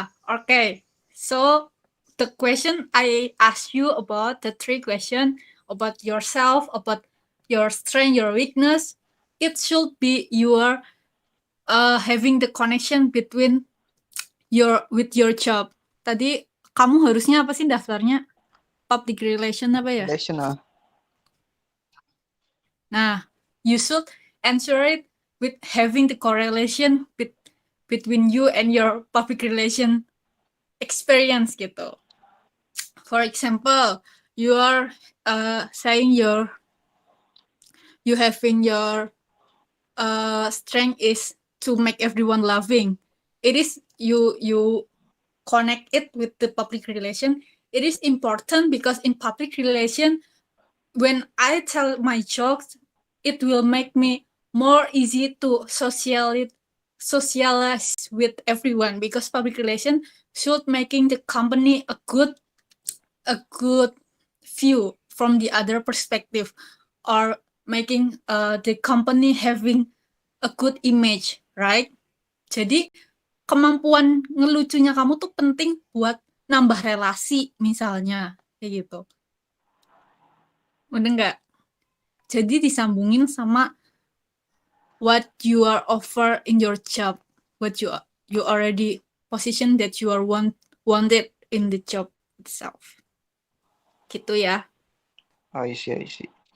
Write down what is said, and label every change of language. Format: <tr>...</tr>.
<en>Okay. So the question I asked you about the three questions about yourself, about your strength, your weakness, it should be your having the connection between your with your job.</en> <id>Tadi kamu harusnya apa sih daftarnya? Public relation apa ya?</id> <en>Relation, Nah, you should answer it with having the correlation between you and your public relation experience gitu. For example, you are saying you having your strength is to make everyone loving. It is you connect it with the public relation. It is important because in public relation, when I tell my jokes, it will make me more easy to socialize with everyone because public relation should making the company a good view from the other perspective or making the company having a good image, right?</en> <id>Jadi kemampuan ngelucunya kamu tuh penting buat nambah relasi misalnya kayak gitu. Udah nggak? Jadi disambungin sama</id> <en>what you are offer in your job, what you already position that you are wanted in the job itself.</en> <id>Gitu ya.</id> <en>I see, I see.</en>